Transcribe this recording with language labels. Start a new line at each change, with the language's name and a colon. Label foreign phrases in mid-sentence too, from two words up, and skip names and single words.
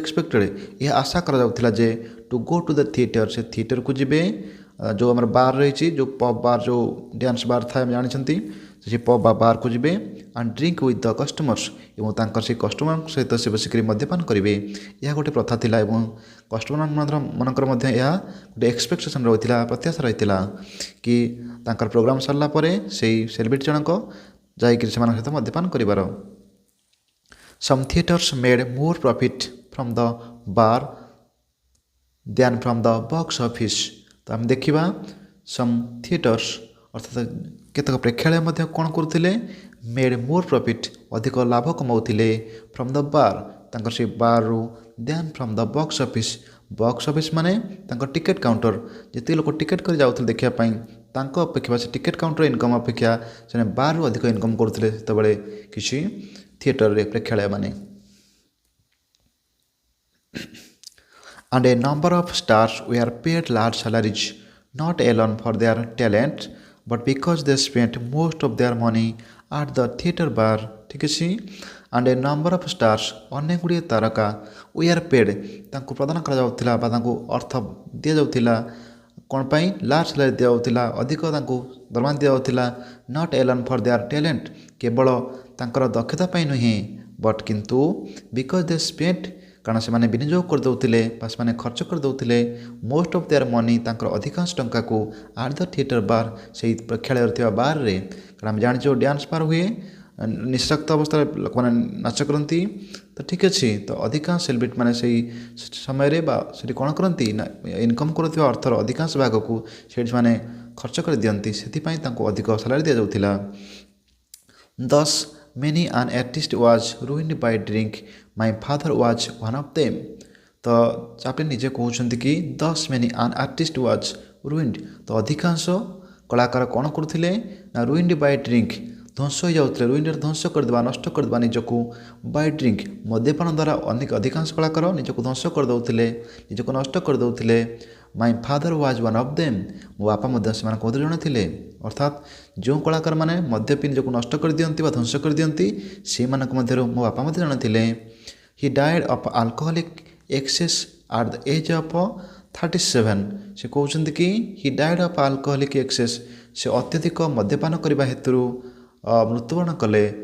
Odia: ଏକ୍ସପେକ୍ଟେଡ଼ ଏହା ଆଶା କରାଯାଉଥିଲା ଯେ
English: to go to the theatre
Odia: ସେ ଥିଏଟରକୁ ଯିବେ ଯେଉଁ ଆମର ବାର୍ ରହିଛି ଯେଉଁ
English: pub bar
Odia: ଯେଉଁ
English: dance bar
Odia: ଥାଏ ଆମେ ଜାଣିଛନ୍ତି ସେ ପବ୍ ବା ବାର୍କୁ ଯିବେ
English: and drink with the customers
Odia: ଏବଂ ତାଙ୍କର ସେଇ କଷ୍ଟମରଙ୍କ ସହିତ ସେ ବସିକରି ମଦ୍ୟପାନ କରିବେ ଏହା ଗୋଟେ ପ୍ରଥା ଥିଲା ଏବଂ କଷ୍ଟମରମାନଙ୍କର ମଧ୍ୟ ଏହା ଗୋଟେ ଏକ୍ସପେକ୍ଟେସନ୍ ରହିଥିଲା ପ୍ରତ୍ୟାଶା ରହିଥିଲା କି ତାଙ୍କର ପ୍ରୋଗ୍ରାମ୍ ସରିଲା ପରେ ସେଇ ସେଲିବ୍ରିଟି ଜଣକ ଯାଇକରି ସେମାନଙ୍କ ସହିତ ମଦ୍ୟପାନ କରିବାର।
English: Some theatres made more profit from the bar than from the box office।
Odia: ତ ଆମେ ଦେଖିବା
English: some theatres
Odia: ଅର୍ଥାତ୍ କେତେକ ପ୍ରେକ୍ଷାଳୟ ମଧ୍ୟ କ'ଣ କରୁଥିଲେ
English: made more profit
Odia: ଅଧିକ ଲାଭ କମାଉଥିଲେ
English: from the bar
Odia: ତାଙ୍କର ସେ ବାର୍ରୁ
English: than from the box office
Odia: ମାନେ ତାଙ୍କ
English: ticket counter
Odia: ଯେତିକି ଲୋକ ଟିକେଟ୍ କରି ଯାଉଥିଲେ ଦେଖିବା ପାଇଁ ତାଙ୍କ ଅପେକ୍ଷା ସେ
English: ticket counter income
Odia: ଅପେକ୍ଷା ସେମାନେ ବାର୍ରୁ ଅଧିକ ଇନକମ୍ କରୁଥିଲେ ସେତେବେଳେ କିଛି ଥିଏଟରରେ ପ୍ରେକ୍ଷାଳୟ ମାନେ।
English: And a number of stars were paid large salaries, not alone for their talent, but because they spent most of their money at the theatre bar.
Odia: ठीक ଅଛି
English: and a number of stars
Odia: ଅନେକ ଗୁଡ଼ିଏ ତାରକା
English: were paid
Odia: ତାଙ୍କୁ ପ୍ରଦାନ କରାଯାଉଥିଲା ବା ତାଙ୍କୁ ଅର୍ଥ ଦିଆଯାଉଥିଲା କ'ଣ ପାଇଁ
English: large salary
Odia: ଦିଆଯାଉଥିଲା ଅଧିକ ତାଙ୍କୁ ଦରମା ଦିଆଯାଉଥିଲା
English: not alone for their talent
Odia: କେବଳ ତାଙ୍କର ଦକ୍ଷତା ପାଇଁ ନୁହେଁ ବଟ୍ କିନ୍ତୁ
English: because they spent
Odia: କାରଣ ସେମାନେ ବିନିଯୋଗ କରିଦେଉଥିଲେ ବା ସେମାନେ ଖର୍ଚ୍ଚ କରିଦେଉଥିଲେ
English: most of their money
Odia: ତାଙ୍କର ଅଧିକାଂଶ ଟଙ୍କାକୁ
English: at the theatre bar
Odia: ସେହି ପ୍ରେକ୍ଷାଳୟରେ ଥିବା ବାର୍ରେ କାରଣ ଆମେ ଜାଣିଛୁ
English: dance bar
Odia: ହୁଏ ନିଃଶକ୍ତ ଅବସ୍ଥାରେ ଲୋକମାନେ ନାଚ କରନ୍ତି ତ ଠିକ୍ ଅଛି ତ ଅଧିକାଂଶ ସେଲିବ୍ରିଟି ମାନେ ସେହି ସମୟରେ ବା ସେଠି କ'ଣ କରନ୍ତି ନା ଇନକମ୍ କରୁଥିବା ଅର୍ଥର ଅଧିକାଂଶ ଭାଗକୁ ସେଠି ସେମାନେ ଖର୍ଚ୍ଚ କରିଦିଅନ୍ତି ସେଥିପାଇଁ ତାଙ୍କୁ ଅଧିକ ସାଲାରୀ ଦିଆଯାଉଥିଲା
English: ଦସ୍ many an artist was ruined by drink my father was one of them
Odia: ତ ଚାପ୍ଲିନ୍ ନିଜେ କହୁଛନ୍ତି କି
English: ଦସ୍ many an artist was ruined
Odia: ତ ଅଧିକାଂଶ କଳାକାର କ'ଣ କରୁଥିଲେ ନା
English: ruined by drink
Odia: ଧ୍ୱଂସ ହୋଇଯାଉଥିଲେ ରୁଇଣ୍ଡରେ ଧ୍ୱଂସ କରିଦେବା ନଷ୍ଟ କରିଦେବା ନିଜକୁ
English: by drink
Odia: ମଦ୍ୟପାନ ଦ୍ୱାରା ଅଧିକାଂଶ କଳାକାର ନିଜକୁ ଧ୍ୱଂସ କରିଦେଉଥିଲେ ନିଜକୁ ନଷ୍ଟ କରିଦେଉଥିଲେ
English: my father was one of them
Odia: ମୋ ବାପା ମଧ୍ୟ ସେମାନଙ୍କ ମଧ୍ୟରେ ଜଣେ ଥିଲେ ଅର୍ଥାତ୍ ଯେଉଁ କଳାକାରମାନେ ମଦ୍ୟ ପିଇ ନିଜକୁ ନଷ୍ଟ କରିଦିଅନ୍ତି ବା ଧ୍ୱଂସ କରିଦିଅନ୍ତି ସେମାନଙ୍କ ମଧ୍ୟରୁ ମୋ ବାପା ମଧ୍ୟ ଜଣେ ଥିଲେ
English: he died of alcoholic excess at the age of 37
Odia: ସେ କହୁଛନ୍ତି କି
English: he died of alcoholic excess
Odia: ସେ ଅତ୍ୟଧିକ ମଦ୍ୟପାନ କରିବା ହେତୁରୁ ମୃତ୍ୟୁବରଣ କଲେ